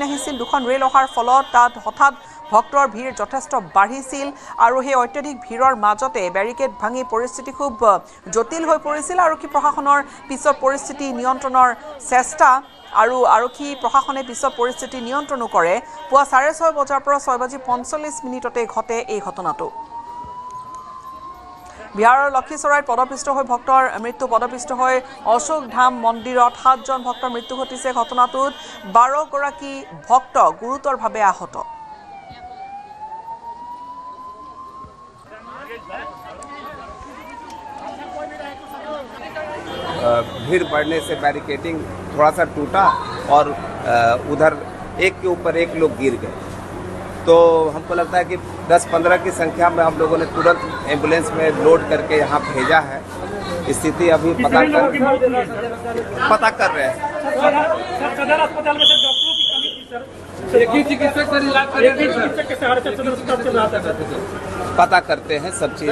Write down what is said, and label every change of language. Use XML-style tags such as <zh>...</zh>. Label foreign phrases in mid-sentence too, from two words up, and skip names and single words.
<as>আহিছিল দুখন ৰেল অহাৰ ফলত তাত হঠাৎ ভক্তৰ ভিৰ যথেষ্ট বাঢ়িছিল আৰু সেই অত্যাধিক ভিৰৰ মাজতে বেৰিকেড ভাঙি পৰিস্থিতি খুব জটিল হৈ পৰিছিল আৰক্ষী প্ৰশাসনৰ পিছত পৰিস্থিতি নিয়ন্ত্ৰণৰ চেষ্টা আৰু আৰক্ষী প্ৰশাসনে পিছত পৰিস্থিতি নিয়ন্ত্ৰণ কৰে পুৱা 6:30 বজাৰ পৰা 6:45 ঘটে এই ঘটনাটো বিহাৰৰ লক্ষীসৰাইত পদপিষ্ট হৈ ভক্তৰ মৃত্যু পদপিষ্ট হৈ অশোক ধাম মন্দিৰত 7 জন ভক্তৰ মৃত্যু ঘটিছে ঘটনাটোত 12 গৰাকী ভক্ত গুৰুতৰভাৱে আহত</as> <hi>भीड़ बढ़ने से बैरिकेडिंग थोड़ा सा टूटा और उधर एक के ऊपर एक लोग गिर गए तो हमको लगता है कि 10-15 की संख्या में हम लोगों ने तुरंत एम्बुलेंस में लोड करके यहाँ भेजा है स्थिति अभी पता कर रहे हैं पता करते हैं सब चीज</hi>